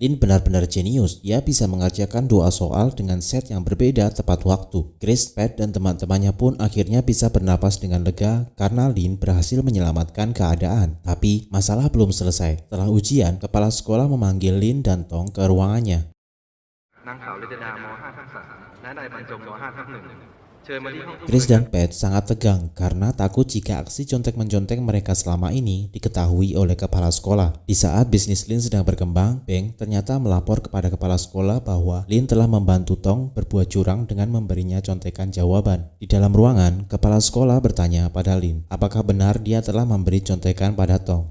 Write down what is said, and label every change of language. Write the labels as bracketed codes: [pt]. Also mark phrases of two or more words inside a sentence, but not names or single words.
[id] Lin benar-benar jenius, ia bisa mengerjakan 2 soal dengan set yang berbeda tepat waktu. Chris, Pat, dan teman-temannya pun akhirnya bisa bernapas dengan lega karena Lin berhasil menyelamatkan keadaan. Tapi masalah belum selesai. Setelah ujian, kepala sekolah memanggil Lin dan Tong ke ruangannya. [th] นางสาวฤจดาม .5 ทับ 3 และนายบรรจง ม .5 ทับ 1 เชิญมาที่ห้อง [id] Chris dan Pat sangat tegang karena takut jika aksi contek-mencontek mereka selama ini diketahui oleh kepala sekolah. Di saat bisnis Lin sedang berkembang, Beng ternyata melapor kepada kepala sekolah bahwa Lin telah membantu Tong berbuat curang dengan memberinya contekan jawaban. Di dalam ruangan, kepala sekolah bertanya pada Lin, apakah benar dia telah memberi contekan pada Tong.